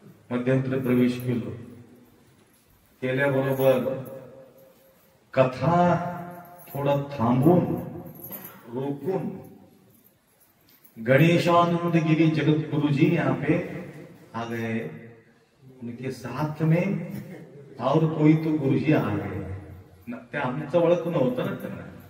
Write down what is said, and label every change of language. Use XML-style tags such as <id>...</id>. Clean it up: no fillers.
<mr>मध्यंतरी प्रवेश केलो. केल्याबरोबर कथा थोडं थांबून रोकून गणेशानंद गिरी</mr> <hi>जगत गुरु जी यहाँ पे आ गए. उनके साथ में और कोई तो गुरुजी आ गए.</hi> <mr>ते आमचं ओळख नव्हतं ना त्यांना.</mr>